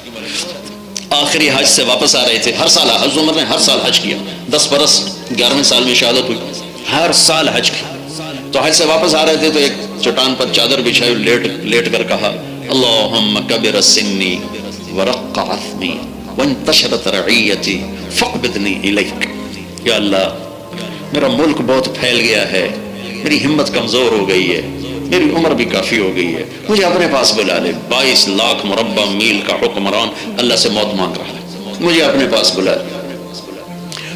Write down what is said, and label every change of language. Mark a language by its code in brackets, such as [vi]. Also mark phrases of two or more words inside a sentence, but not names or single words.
[ur] آخری حج سے واپس آ رہے تھے, ہر سال حضرت عمر نے ہر سال حج کیا, 10 برس 11ویں سال میں شہادت ہوئی, ہر سال حج کی. تو حج سے واپس آ رہے تھے تو ایک چٹان پر چادر بچھائی, لیٹ کر کہا [ar] اللہم کبر سنی ورق عثمی وانتشرت رعیتی فاقبضنی الیک. [ur] یا اللہ, میرا ملک بہت پھیل گیا ہے, میری ہمت کمزور ہو گئی ہے, میری عمر بھی کافی ہو گئی ہے, مجھے اپنے پاس بلا لے. 22 لاکھ مربع میل کا حکمران اللہ سے موت مانگ رہا ہے, مجھے اپنے پاس بلا لے.